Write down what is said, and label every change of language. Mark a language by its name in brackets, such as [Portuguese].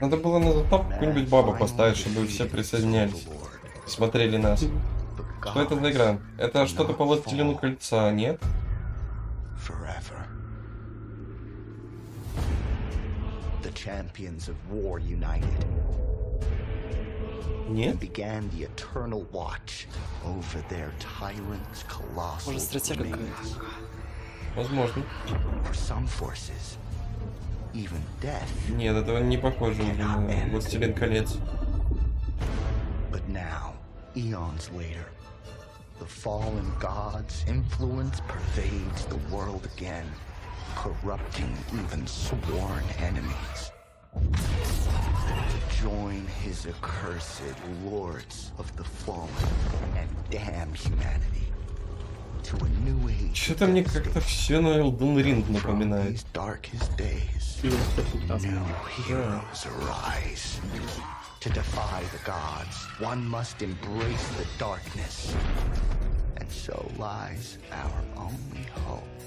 [Russian] Надо было на затоп какую-нибудь бабу поставить, чтобы все присоединялись. Смотрели нас. Что это за игра? Это что-то по Властелину Кольца, нет? [English] forever. The champions of war united. [Russian] Нет? [English] Began the eternal watch over their tyrant's colossal domains. [Russian] Возможно. [English] For some forces, even death. [Russian] Нет, это не похоже на Властелин колец. [English] But now, eons later, the fallen god's influence pervades the world again, corrupting even sworn enemies. To join his accursed lords of the fallen and damn humanity to a new age. [Russian] Что-то мне как-то все на Elden Ring напоминает. [English] Darkest days, new heroes arise. To defy the gods, one must embrace the darkness. And so lies our only hope.